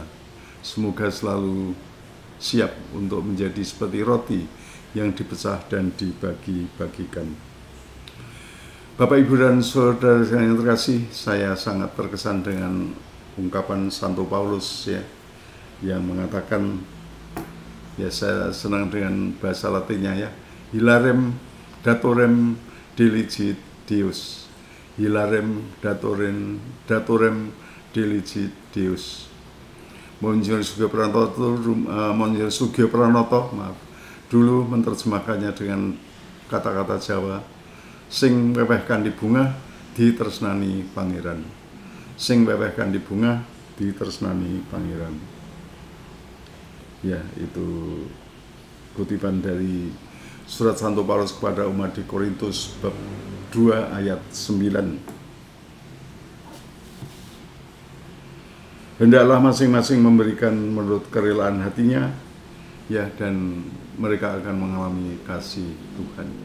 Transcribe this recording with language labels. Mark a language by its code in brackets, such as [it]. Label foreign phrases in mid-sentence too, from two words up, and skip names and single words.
[id] Semoga selalu siap untuk menjadi seperti roti yang dipecah dan dibagi-bagikan. Bapak, Ibu, dan saudara yang terkasih, saya sangat terkesan dengan ungkapan Santo Paulus, ya, yang mengatakan, ya, saya senang dengan bahasa Latinnya, ya, [la] hilarem datorem diligit Deus, hilarem datorem diligit Deus. [id] Monsignor Sugio Pranoto, dulu menerjemahkannya dengan kata-kata Jawa, [jv] sing weweh kanthi bunga ditresnani pangeran. sing weweh kanthi bungah ditresnani pangeran. [id] Ya, itu kutipan dari surat Santo Paulus kepada umat di Korintus bab 2 ayat 9. Hendaklah masing-masing memberikan menurut kerelaan hatinya, ya, dan mereka akan mengalami kasih Tuhan.